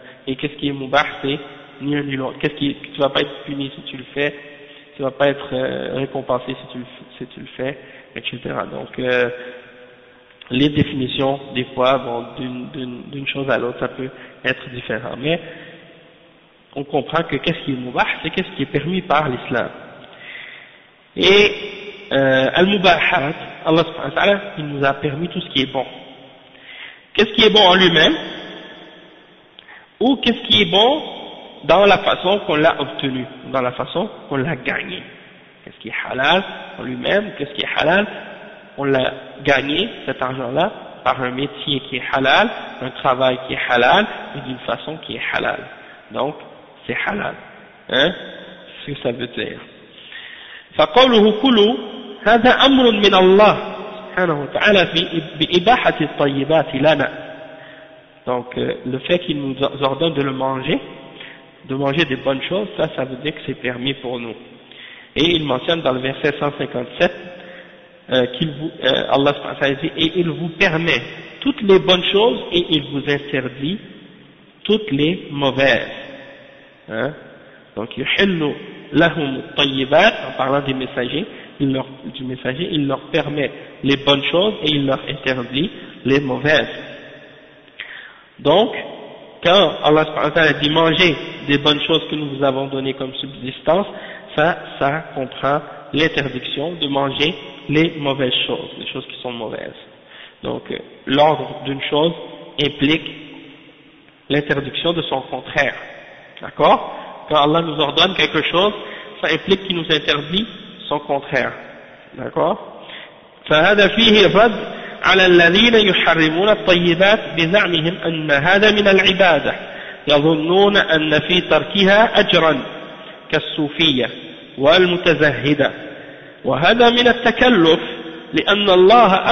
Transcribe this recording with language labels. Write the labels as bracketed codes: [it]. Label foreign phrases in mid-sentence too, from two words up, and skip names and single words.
[fr] Et qu'est-ce qui est mubah, c'est ni un ni l'autre. Tu vas pas être puni si tu le fais, tu vas pas être récompensé si tu le fais, etc. Donc les définitions des fois bon, d'une chose à l'autre ça peut être différent, mais on comprend que qu'est-ce qui est mubah, c'est qu'est-ce qui est permis par l'islam. Et al-mubahat, Allah [ar] سبحانه وتعالى, [fr] il nous a permis tout ce qui est bon. Qu'est-ce qui est bon en lui-même, ou qu'est-ce qui est bon dans la façon qu'on l'a obtenu, dans la façon qu'on l'a gagné. Qu'est-ce qui est halal en lui-même, qu'est-ce qui est halal, on l'a gagné, cet argent-là, par un métier qui est halal, un travail qui est halal, et d'une façon qui est halal. Donc, c'est halal. Hein? C'est ce que ça veut dire. [ar] فقوله كلوا هذا أمر من الله سبحانه وتعالى بإباحة الطيبات لنا. [fr] Donc, le fait qu'il nous ordonne de le manger, de manger des bonnes choses, ça veut dire que c'est permis pour nous. Et il mentionne dans le verset 157 Allah dit, et il vous permet toutes les bonnes choses et il vous interdit toutes les mauvaises. Hein? Donc, [ar] يحل لهم الطيبات, [fr] en parlant des messagers, il leur permet les bonnes choses et il leur interdit les mauvaises. Donc, quand Allah [ar] سبحانه وتعالى [fr] dit manger des bonnes choses que nous vous avons données comme subsistance, ça comprend l'interdiction de manger les mauvaises choses, les choses qui sont mauvaises. Donc, l'ordre d'une chose implique l'interdiction de son contraire. D'accord? Quand Allah nous ordonne quelque chose, ça implique qu'il nous interdit son contraire. D'accord? [ar] فهذا فيه الرد على الذين يحرمون الطيبات بزعمهم أن هذا من العبادة يظنون أن في تركها أجرا كالصوفية والمتزهدة وهذا من التكلف لأن الله